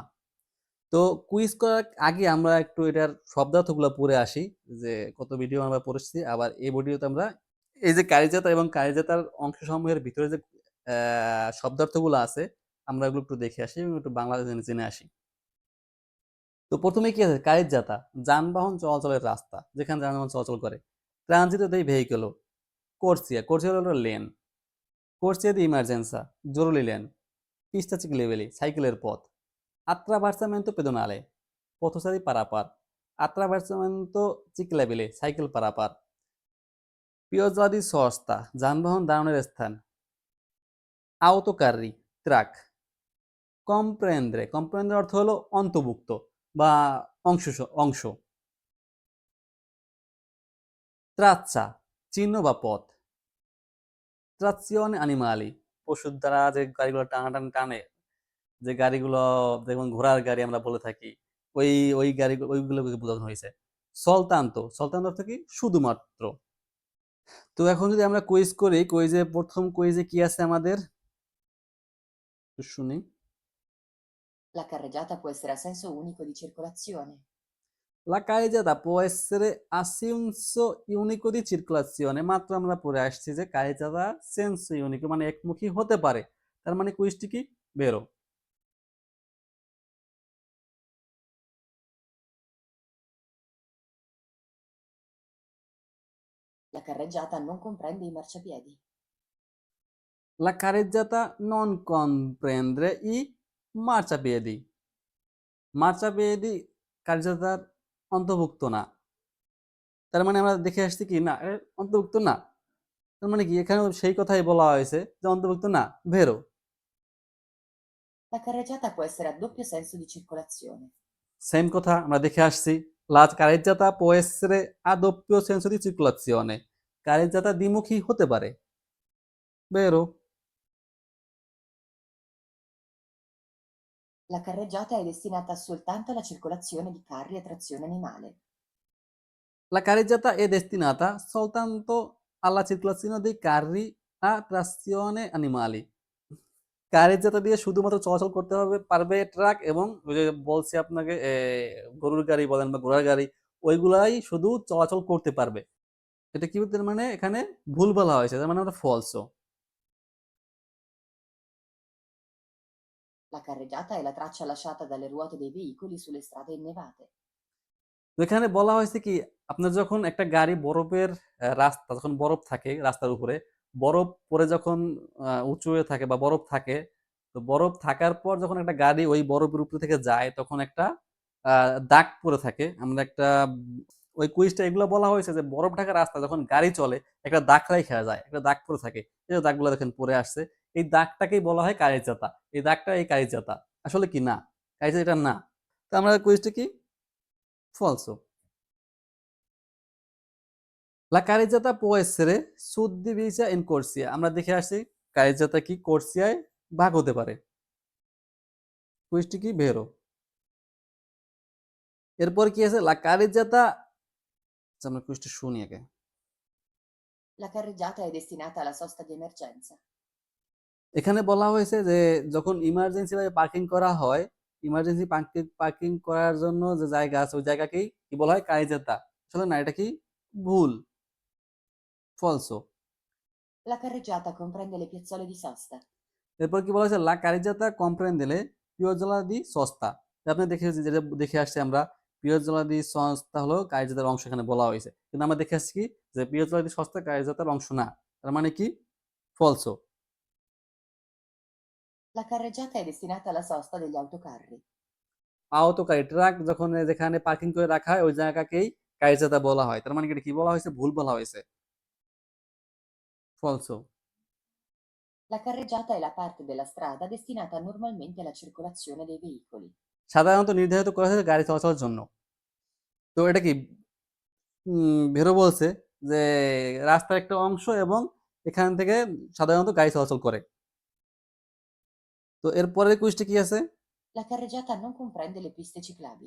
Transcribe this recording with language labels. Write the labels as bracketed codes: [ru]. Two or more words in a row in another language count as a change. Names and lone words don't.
[bn] তো কুইজ করার আগে আমরা একটু এটার শব্দার্থগুলো পড়ে আসি, যে কত ভিডিও আমরা পড়েছি, আবার এই ভিডিওতে আমরা এই যে কারিজাতা এবং কারিজাতার অংশ সমূহের ভিতরে যে শব্দার্থগুলো আছে, আমরা এগুলো একটু দেখে আসি এবং একটু বাংলা জেনে আসি। তো প্রথমে কি আছে কারিজাতা, যানবাহন চলাচলের রাস্তা, যেখানে যানবাহন চলাচল করে। [it] transito dei veicoli, [bn] কোর্সিয়া, কোর্সিয়া হলো লেন। [it] corsia di emergenza, [bn] জরুরি লেন, pista ciclabili, সাইকেলের পথ, [it] attraversamento pedonale, [bn] পথচারী পারাপার, [it] attraversamento ciclabile, [bn] সাইকেল পারাপার, [it] পিয়াজা di sosta, [bn] যানবাহন দাঁড়ানোর স্থান, autocarri, ট্রাক, comprendere অর্থ হলো অন্তর্ভুক্ত বা অংশ অংশ, ট্রাচ্চা, চিহ্ন বা পথ, [it] trazione animali, [bn] পশুর দ্বারা যে গাড়িগুলো টানাটানি টানে, যে গাড়িগুলো যেমন ঘোড়ার গাড়ি আমরা বলে থাকি, ওই ওই গাড়ি ওইগুলোকে বোঝানো হয়েছে। সলতান্ত অর্থ কি শুধুমাত্র। তো এখন যদি আমরা কুইজ করি, কুইজে প্রথম কুইজে কি আছে আমাদের একটু শুনি। [it] La carreggiata può essere a senso unico di circolazione. La carreggiata può essere a senso unico di circolazione, [bn] মাত্র আমরা পড়ে আসছি যে [it] carreggiata senso unico [bn] মানে একমুখী হতে পারে। তার মানে কুইজটি কি বেরো। [it] La carreggiata non comprende i marciapiedi. La carreggiata non comprende i marciapiedi. [bn] মার্চাপিয়েদি কার্যতার অন্তর্ভুক্ত না। তার মানে আমরা দেখে আসছি কি না অন্তর্ভুক্ত না। তার মানে কি এখানেও সেই কথাই বলা হয়েছে যে অন্তর্ভুক্ত না, ভেরো। [it] La carreggiata può essere a doppio senso di circolazione. [bn] সেম কথা আমরা দেখে আসছি। [it] La carreggiata può essere a doppio senso di circolazione. [bn] কারেজ্জাতা দ্বিমুখী হতে পারে, ভেরো। [it] La carreggiata è destinata soltanto alla circolazione di carri a trazione animale. La carreggiata è destinata soltanto alla circolazione dei carri a trazione animali. [bn] কারেজ্জাতা দিয়ে শুধুমাত্র চলাচল করতে পারবে ট্রাক এবং ওই যে বলছি আপনাকে গরুর গাড়ি বলেন বা ঘোড়ার গাড়ি, ওইগুলাই শুধু চলাচল করতে পারবে। এটা কি তার মানে এখানে ভুল বলা হয়েছে, তার মানে আমরা ফলসও। [it] La carreggiata è la traccia lasciata dalle ruote dei veicoli sulle strade innevate. [bn] তো এখানে বলা হয়েছে কি আপনার যখন একটা গাড়ি বরফের রাস্তা, যখন বরফ থাকে রাস্তার উপরে, বরফ পরে যখন উঁচু হয়ে থাকে বা বরফ থাকে, তো বরফ থাকার পর যখন একটা গাড়ি ওই বরফের উপর থেকে যায় তখন একটা দাগ পড়ে থাকে। আমরা একটা ওই কুইজটা এগুলো বলা হয়েছে যে বরফ ঢাকা রাস্তা যখন গাড়ি চলে একটা দাগ রাখা যায়, একটা দাগ পড়ে থাকে, এই যে দাগগুলো দেখেন পড়ে আসছে, এই দাগটাকেই বলা হয় কারিজাতা। এই দাগটা এই কারিজাতা, আসলে কি না, কারিজাতা এটা না। তো আমরা কুইজটা কি ফলসো। [it] La carreggiata può essere suddivisa in corsia, [bn] আমরা দেখে আসছি কারিজাতা কি কোর্সিয়ায় ভাগ হতে পারে। কুইজটি কি ভেরো। এরপর কি আছে [it] la carreggiata, [bn] আমরা কুইজটা শুনি আগে। [it] La carreggiata è destinata alla sosta di emergenza. [bn] এখানে বলা হয়েছে যে যখন ইমার্জেন্সি ভাবে পার্কিং করা হয়, [en] emergency parking [bn] করার জন্য যে জায়গা আছে ওই জায়গাকেই কি বলা হয় কারিজাতা। আসলে না, এটা কি ভুল, ফলসো। [it] La carreggiata comprende le piazzole di sosta. [bn] এরপর কি বলা হয়েছে [it] la carreggiata comprende le piazzole di sosta. [bn] আপনি দেখে যেটা দেখে আসছি আমরা, [it] piazzole di sosta [bn] হলো কারিজাতার অংশ এখানে বলা হয়েছে, কিন্তু আমরা দেখে আসছি কি যে [it] piazzole di sosta [bn] কারিজাতার অংশ না, তার মানে কি ফলসো। [it] La carreggiata è destinata alla sosta degli autocarri. [bn] আওতকারী ট্রাক যখন যেখানে পার্কিং করে রাখা হয় ওই জায়গাকেই কারিজাতা বলা হয়, তার মানে কি এটা কি বলা হয়েছে, ভুল বলা হয়েছে, ফলসো। [it] La carreggiata è la parte della strada destinata normalmente alla circolazione dei veicoli. [bn] সাধারণত নির্ধারিত করা হয়েছে গাড়ি চলাচলের জন্য। তো এটা কি ভেরো বলছে যে রাস্তার একটা অংশ এবং এখান থেকে সাধারণত গাড়ি চলাচল করে। তো এর পরের কুইজটা কি আছে? [it] La carreggiata non comprende le piste ciclabili.